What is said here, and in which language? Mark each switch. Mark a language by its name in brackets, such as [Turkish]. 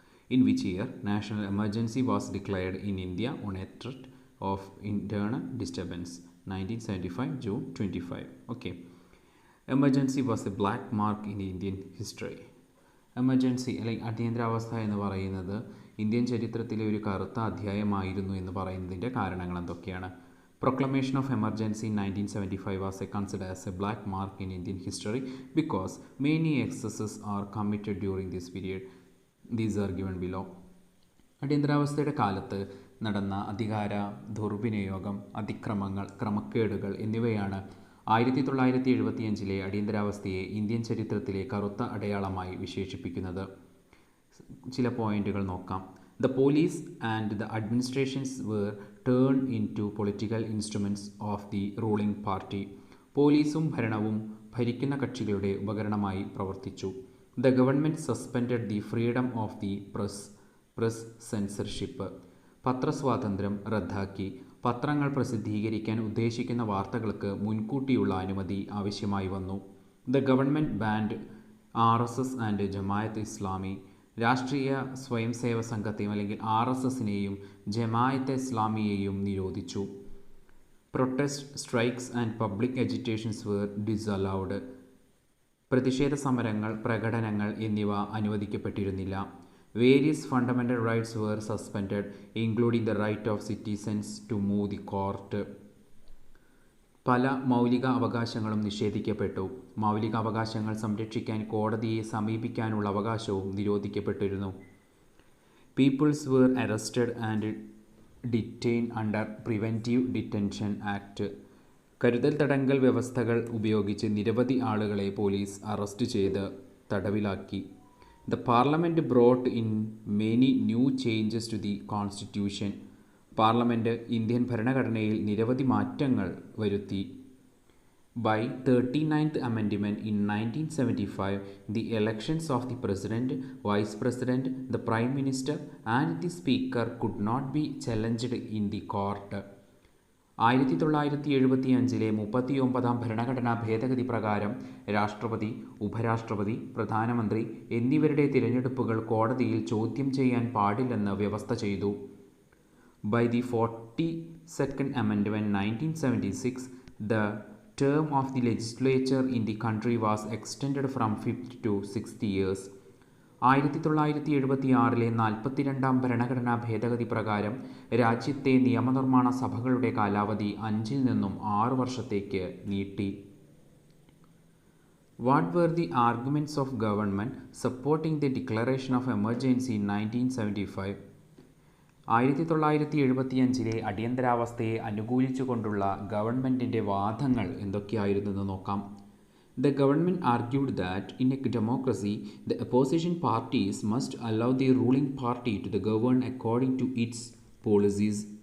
[English] In which year national emergency was declared in India on a threat of internal disturbance 1975 June 25. Okay, emergency was a black mark in Indian history. [Malayalam] Emergency അല്ലെങ്കിൽ അടിയന്തരാവസ്ഥ എന്ന് പറയുന്നത് Indian ചരിത്രത്തിലെ ഒരു കറുത്ത അധ്യായമായിരുന്നു എന്ന് പറയുന്നതിൻ്റെ കാരണങ്ങൾ എന്തൊക്കെയാണ്? [English] Proclamation of emergency in 1975 was considered as a black mark in Indian history because many excesses are committed during this period. These are given below. [Malayalam] അടിയന്തരാവസ്ഥയുടെ കാലത്ത് നടന്ന അധികാര ദുർവിനിയോഗം, അതിക്രമങ്ങൾ, ക്രമക്കേടുകൾ എന്നിവയാണ് 1975 അടിയന്തരാവസ്ഥയെ ഇന്ത്യൻ ചരിത്രത്തിലെ കറുത്ത അടയാളമായി വിശേഷിപ്പിക്കുന്നത്. ചില പോയിന്റുകൾ നോക്കാം. [English] The police and the administrations were turned into political instruments of the ruling party. [Malayalam] പോലീസും ഭരണവും ഭരിക്കുന്ന കക്ഷികളുടെ ഉപകരണമായി പ്രവർത്തിച്ചു. [English] The government suspended the freedom of the press censorship. [Malayalam] പത്രസ്വാതന്ത്ര്യം റദ്ദാക്കി. പത്രങ്ങൾ പ്രസിദ്ധീകരിക്കാൻ ഉദ്ദേശിക്കുന്ന വാർത്തകൾക്ക് മുൻകൂട്ടിയുള്ള അനുമതി ആവശ്യമായി വന്നു. [English] The government banned RSS and Jamaat Islami. [Malayalam] രാഷ്ട്രീയ സ്വയം സേവ സംഘത്തെയും അല്ലെങ്കിൽ RSSനെയും ജമായത്തെ ഇസ്ലാമിയെയും നിരോധിച്ചു. [English] Protest, strikes and public agitations were disallowed. [Malayalam] പ്രതിഷേധ സമരങ്ങൾ, പ്രകടനങ്ങൾ എന്നിവ അനുവദിക്കപ്പെട്ടിരുന്നില്ല. [English] Various fundamental rights were suspended including the right of citizens to move the court. [Malayalam] പല മൗലിക അവകാശങ്ങളും നിഷേധിക്കപ്പെട്ടു. മൗലിക അവകാശങ്ങൾ സംരക്ഷിക്കാൻ കോടതിയെ സമീപിക്കാനുള്ള അവകാശവും നിരോധിക്കപ്പെട്ടിരുന്നു. [English] Peoples were arrested and detain under preventive detention act. [Malayalam] കരുതൽ തടങ്കൽ വ്യവസ്ഥകൾ ഉപയോഗിച്ച് നിരവധി ആളുകളെ പോലീസ് അറസ്റ്റ് ചെയ്ത് തടവിലാക്കി. [English] The parliament brought in many new changes to the constitution. [Malayalam] Parliament Indian ഭരണഘടനയിൽ നിരവധി മാറ്റങ്ങൾ വരുത്തി. [English] By 39th Amendment in 1975, the elections of the President, Vice President, the Prime Minister and the Speaker could not be challenged in the court. [Malayalam] 1975 39ാം ഭരണഘടനാ ഭേദഗതി പ്രകാരം രാഷ്ട്രപതി, ഉപരാഷ്ട്രപതി, പ്രധാനമന്ത്രി എന്നിവരുടെ തിരഞ്ഞെടുപ്പുകൾ കോടതിയിൽ ചോദ്യം ചെയ്യാൻ പാടില്ലെന്ന് വ്യവസ്ഥ ചെയ്തു. [English] By the 42nd Amendment 1976, the term of the legislature in the country was extended from 50 to 60 years. [Malayalam] 1976 42ാം ഭരണഘടനാ ഭേദഗതി പ്രകാരം രാജ്യത്തെ നിയമനിർമ്മാണ സഭകളുടെ കാലാവധി 5 നിന്നും 6 വർഷത്തേക്ക് നീട്ടി. [English] What were the arguments of government supporting the declaration of emergency in 1975? [Malayalam] 1975 അടിയന്തരാവസ്ഥയെ അനുകൂലിച്ചുകൊണ്ടുള്ള ഗവൺമെൻറ്റിൻ്റെ വാദങ്ങൾ എന്തൊക്കെയായിരുന്നെന്ന് നോക്കാം. [English] The government argued that in a democracy, the opposition parties must allow the ruling party to govern according to its policies.